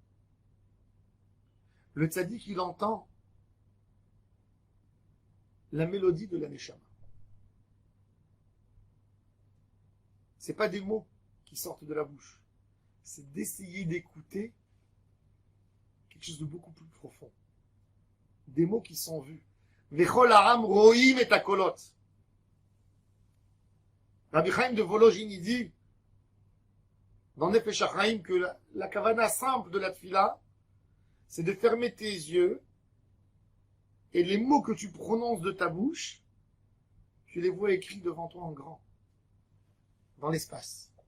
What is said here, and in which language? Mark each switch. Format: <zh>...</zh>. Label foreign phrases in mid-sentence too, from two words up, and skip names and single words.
<fr>Le tzaddik, il entend la mélodie de la Neshama. C'est pas des mots qui sortent de la bouche. C'est d'essayer d'écouter quelque chose de beaucoup plus profond. Des mots qui sont vus.</fr> <he>וכל העם רואים את הקולות.</he> <fr>Rabbi Chaim de Volojin, il dit, dans Nefesh HaChaim, que la kavana simple de la tfila, c'est de fermer tes yeux, et les mots que tu prononces de ta bouche, tu les vois écrits devant toi en grand, dans l'espace.</fr>